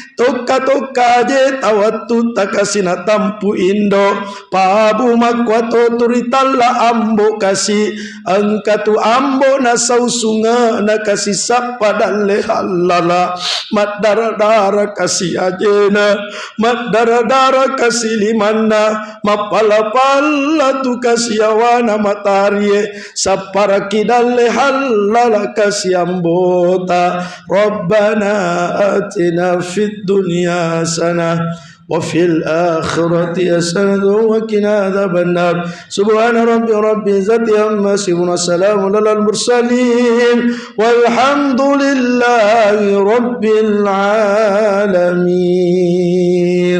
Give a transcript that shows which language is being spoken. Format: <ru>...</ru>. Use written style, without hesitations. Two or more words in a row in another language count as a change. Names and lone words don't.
<bug>toka je tawatu takasina tampu indo pabu makwato turitalla ambo kasi angkatu ambo nasausunga nakasi sapadalle halala madara-dara kasi ajena madara-dara kasi limanna mapala-pala tu kasi yawana matarie sapara kidalle halala kasi ambota.</bug> <ar>ربنا آتنا في الدنيا حسنة وفي الآخرة حسنة وقنا عذاب النار. سبحان رب العزة عما يصفون وسلام على المرسلين والحمد لله رب العالمين.</ar>